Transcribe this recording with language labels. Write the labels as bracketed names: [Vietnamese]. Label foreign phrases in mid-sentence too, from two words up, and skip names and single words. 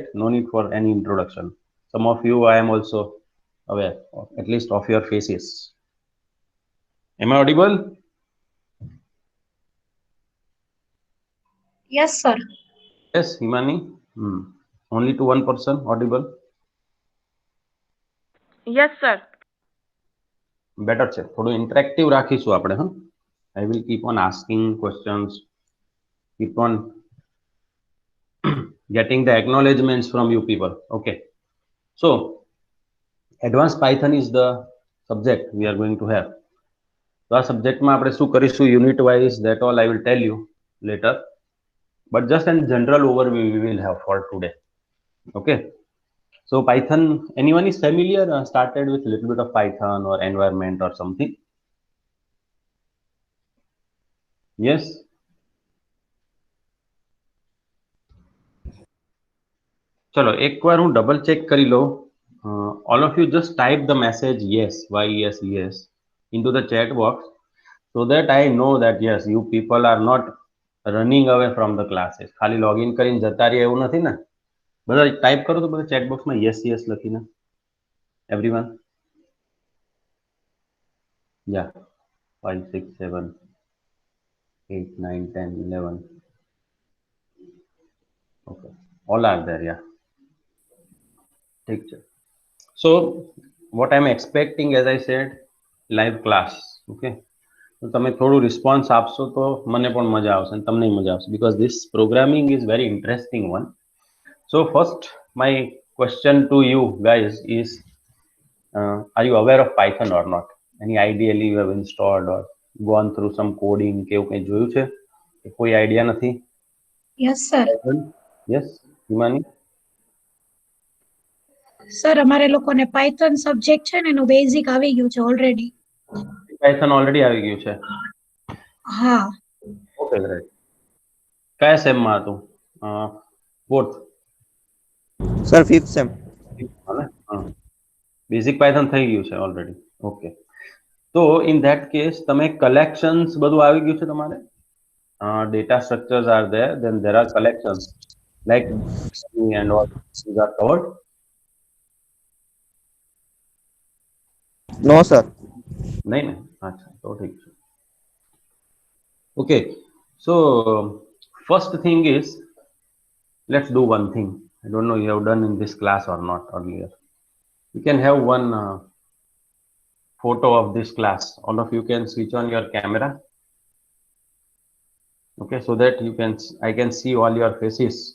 [English] No need for any introduction. Some of you I am also aware, at least of your faces. Am I audible? Yes, sir. Yes, Himani. Only to one person audible. Yes, sir. [Gujarati] બેટર છે થોડું ઇન્ટરેક્ટિવ રાખીશું આપણે. હા, [English] I will keep on asking questions, keep on getting the acknowledgements from you people. Okay, so advanced Python is the subject we are going to have. [Gujarati] તો આ સબ્જેક્ટમાં આપણે શું કરીશું [English] unit wise, that all I will tell you later, but just in general overview we will have for today. Okay, so Python, anyone is familiar, started with a little bit of Python or environment or something? Yes. [Gujarati] ચલો એકવાર હું ડબલ ચેક કરી લઉં. [English] All of you just type the message yes, yes into the chat box, so that I know that yes, you people are not running away from the classes. [Gujarati] ખાલી login કરીને જતા રહે એવું નથી ને? બધા ટાઈપ કરો તો બધા [English] chat box [Gujarati] માં [English] yes yes [Gujarati] લખીને. [English] Everyone, yeah, 5 6 7 8 9 10 11. Okay, all are there. Yeah, [Gujarati] ઠીક છે. [English] So what I'm expecting, as I said, live class. [Gujarati] Okay, તો તમે થોડું રિસ્પોન્સ આપશો તો મને પણ મજા આવશે અને તમને મજા આવશે, [English] because this programming is very interesting one. So first, my question to you guys is, are you aware of Python or not? Any ideally you have installed or gone through some coding કે એવું કંઈ જોયું છે? [Gujarati] કોઈ આઈડિયા નથી? [English] yes sir. યસ હિમાની? [Gujarati] સર અમારે લોકોને પાયથન સબ્જેક્ટ છે ને એનું બેઝિક આવી ગયું છે ઓલરેડી. પાયથન ઓલરેડી આવી ગયું છે. હા. [English] okay great. [Gujarati] કયા સેમમાં હતું? ફોર્થ? [English] Sir, fifth sem. [Gujarati] બેઝિક પાયથન થઈ ગયું છે ઓલરેડી. ઓકે. તો [English] in that case [Gujarati] તમે કલેક્શન્સ બધું આવી ગયું છે તમારે? [English] Data structures are there, then there are collections like and all these are covered. No, sir. [Hindi] नहीं नहीं अच्छा तो ठीक है. [English] Okay, so first thing is let's do one thing. I don't know you have done in this class or not earlier. You can have one photo of this class. All of you can switch on your camera. Okay, so that I can see all your faces.